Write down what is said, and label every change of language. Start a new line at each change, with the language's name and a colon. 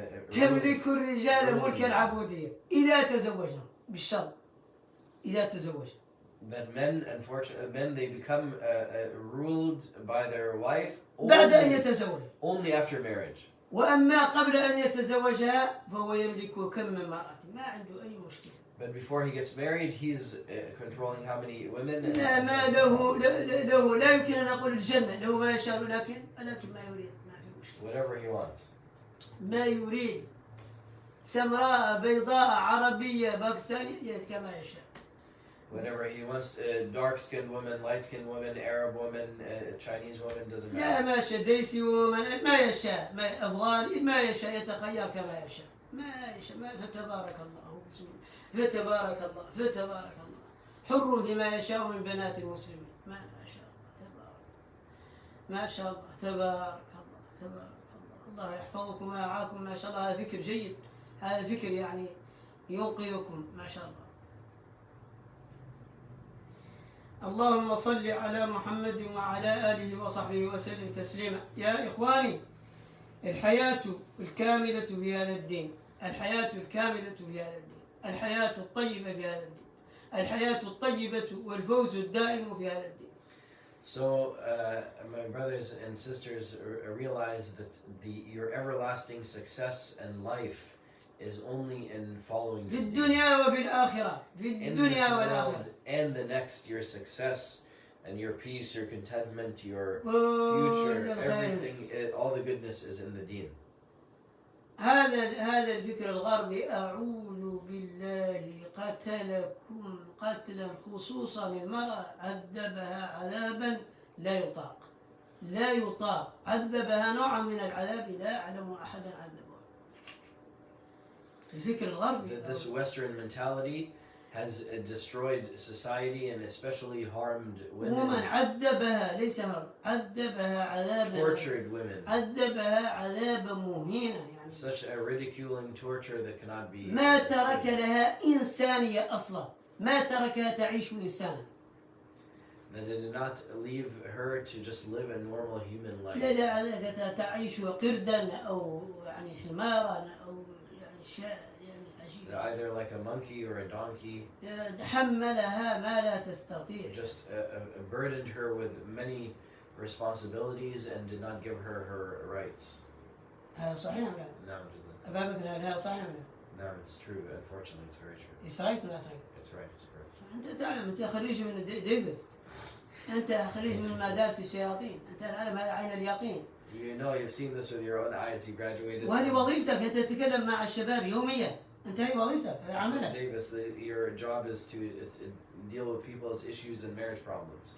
Arabic: تملك الرجال ملك العبودية إذا تزوجنا بالشرط. إذا تزوج.
English: That men they become ruled by their wife.
Arabic: بعد أن يتزوج.
English: Only after marriage.
Arabic: وأما قبل أن يتزوجها فهو يملك كم من امرأة ما عنده أي مشكلة.
English: But before he gets married, he's controlling how many women.
Arabic: لا ما له لا يمكن أن أقول الجنة له ما يشاء لكن ما يريد ما في مشكلة.
English: Whatever he wants.
Arabic: ما يريد سمراء بيضاء عربية باكستانية كما يشاء.
English: Whenever he wants, dark-skinned woman, light-skinned woman, Arab woman, Chinese woman, doesn't matter.
Arabic: لا ما يشاء ديسي ومن ما يشاء ما أفغاني ما يشاء يتخير كما يشاء ما يشاء فتبارك الله بسم الله فتبارك الله حر فيما يشاء من بنات المسلمين ما شاء الله ما شاء الله تبارك الله يحفظكم ويرعاكم ما شاء الله هذا فكر جيد هذا فكر يعني ينقذكم ما شاء الله اللهم صل على محمد وعلى آله وصحبه وسلم تسليما. يا إخواني، الحياة الكاملة في هذا الدين، الحياة الكاملة في هذا الدين، الحياة الطيبة في هذا الدين، الحياة الطيبة والفوز الدائم في هذا الدين.
English: So, my brothers and sisters, realize that your everlasting success and life is only in following
Arabic: في
English: this deen.
Arabic: الدنيا وفي الآخرة، في
English: In this
Arabic: الدنيا
English: world
Arabic: والآخرة.
English: and the next, your success and your peace, your contentment, your
Arabic: كل
English: future,
Arabic: الخير.
English: everything, all the goodness is in the deen.
Arabic: هذا الفكر الغربي، أعوذ بالله، قتلكم قتلا، خصوصا المرأة، عذبها عذابا لا يطاق، لا يطاق، عذبها نوعا من العذاب لا يعلم أحدا عذبها. الفكر الغربي.
English: This Western mentality has destroyed society and especially harmed women.
Arabic: عذبها، ليس هرب، عذبها عذابا.
English: Tortured women.
Arabic: عذبها عذابا مهينا، يعني
English: Such a ridiculing torture that cannot be.
Arabic: ما ترك لها إنسانية أصلا، ما تركها تعيش إنسانا.
English: That it did not leave her to just live a normal human life.
Arabic: لا عليك تعيش قردا أو يعني حمارا أو يعني شاء يعني عجيب.
English: Either like a monkey or a donkey.
Arabic: حملها ما لا تستطيع.
English: Just burdened her with many responsibilities and did not give her rights.
Arabic: هذا صحيح ولا لا؟
English: No,
Arabic: أبا بكر، هذا صحيح ولا لا؟
English: no, it's true. Unfortunately, it's very true.
Arabic: إيش رأيك ولا تريك؟
English: It's right. It's correct.
Arabic: أنت تعلم، أنت خريج من ديفيد، أنت خريج من مدارس الشياطين، أنت تعلم هذا عين اليقين.
English: You know, you've seen this with your own eyes. You graduated.
Arabic: وهذه وظيفتك، أنت تتكلم مع الشباب يوميا، أنت هذه وظيفتك، هذا عملك.
English: Davis, your job is to deal with people's issues and marriage problems.